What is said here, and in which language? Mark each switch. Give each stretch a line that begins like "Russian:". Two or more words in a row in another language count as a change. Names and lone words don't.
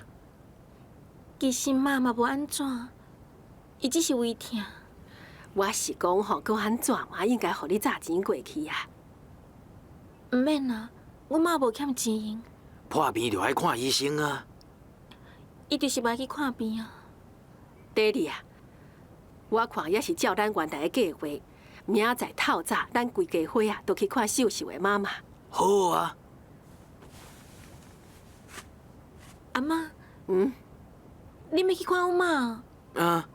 Min Nan Chinese: 其实妈嘛无安怎，伊只是胃疼。我是讲吼，搁安怎嘛，应该互你早钱过去啊。唔免啦，阮妈无欠钱用，破病就爱看医生啊。伊就是袂去看病啊。爹哋啊，我看也是照咱原来的计划，明仔载透早，咱规家伙啊，都去看秀秀的妈妈。好啊。阿妈，嗯，你要去看阮妈？啊，